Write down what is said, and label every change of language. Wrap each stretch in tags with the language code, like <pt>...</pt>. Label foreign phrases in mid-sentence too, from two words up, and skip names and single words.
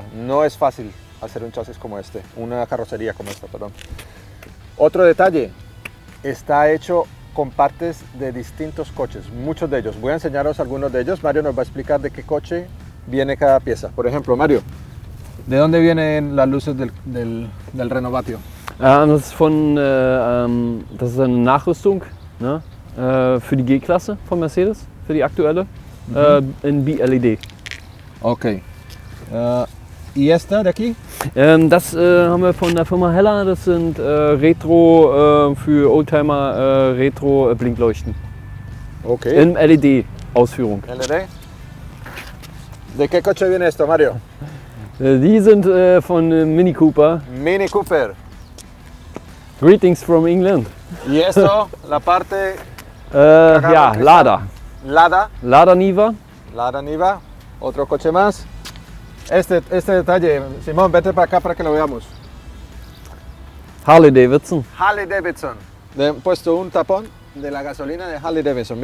<es>No es fácil hacer un chasis como este, una carrocería como esta, perdón. Otro detalle, está hecho con partes de distintos coches, muchos de ellos. Voy a enseñaros algunos de ellos. Mario nos va a explicar de qué coche viene cada pieza. Por ejemplo, Mario, ¿de dónde vienen las luces del Renovatio?</es> <de>Das ist das ist eine Nachrüstung, ne? Für die G-Klasse von Mercedes, für die aktuelle, in BLED.</de> <es>Ok. ¿Y esta de aquí?</es> <de>Das haben wir von der Firma Heller, das sind Retro für Oldtimer Retro Blinkleuchten.</de> <es>Ok.</es> <de>In LED-Ausführung. LED.</de> <es>¿De qué coche viene esto, Mario?</es> <de>Die sind von Mini Cooper.</de> <es>Mini Cooper.</es> <en>Greetings from England.</en> <es>¿Y esto? La parte</es> <de>Ja, Lada.</de> <es>Lada.</es> <de>Lada Niva.</de> <es>Lada Niva. Otro coche más. Este detalle, Simón, vete para acá para que lo veamos. Harley Davidson. Harley Davidson. Le han puesto un tapón de la gasolina de Harley Davidson.</es>